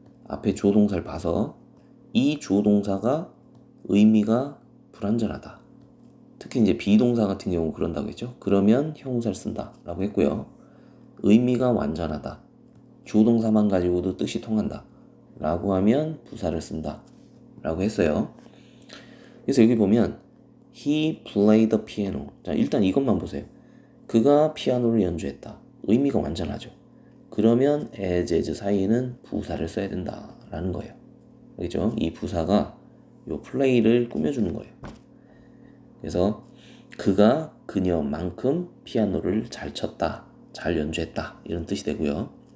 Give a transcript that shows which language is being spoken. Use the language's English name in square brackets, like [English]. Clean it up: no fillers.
[Korean] 앞에 주어 동사를 봐서 이 주어 동사가 의미가 불완전하다. 특히 이제 비동사 같은 경우 그런다고 했죠? 그러면 형용사를 쓴다 라고 했고요. 의미가 완전하다. 주어 동사만 가지고도 뜻이 통한다 라고 하면 부사를 쓴다 라고 했어요. 그래서 여기 보면 [English] He played the piano. [Korean] 자, 일단 이것만 보세요. 그가 피아노를 연주했다. 의미가 완전하죠. 그러면 as 사이에는 부사를 써야 된다라는 거예요. 알겠죠? 이 부사가 요 play를 꾸며주는 거예요. 그래서 그가 그녀만큼 피아노를 잘 쳤다, 잘 연주했다 이런 뜻이 되고요.